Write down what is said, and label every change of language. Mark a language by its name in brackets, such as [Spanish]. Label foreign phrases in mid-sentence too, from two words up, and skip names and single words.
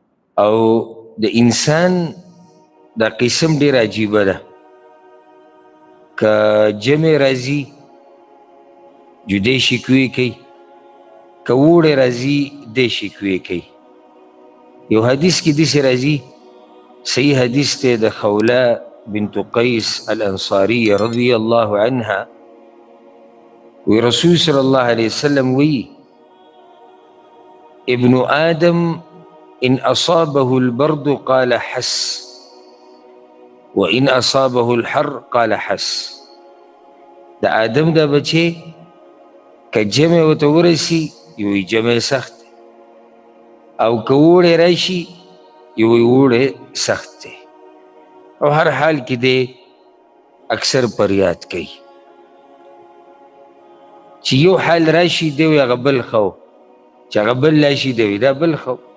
[Pashto] او د انسان دا قسم ډیر عجیبه ده، که جمع راځي جدی شکوې کوي، که وړې راځي دی شکوې کوي. یو حدیث کې داسې راځي، صحیح حدیث دی د خوله بنت قیس الانصاریه [Arabic] رضی الله عنها، [Pashto] وی رسول [Arabic] صلی الله علیه وسلم [Pashto] وی [Arabic] ابن آدم ان اصابه البرد قال حس وان اصابه الحر قال حس. [Pashto] د آدم دا بچه که جمع ورته ورسي یوی جمع سخت دی، او که وړی راشي یوی وړی سخت دی، او هر حال کې دی اکثر فریاد کوي. چې یو حال راشي دی وی هغه بل ښه و، چې هغه بل راشي دی وی دا بل ښه و.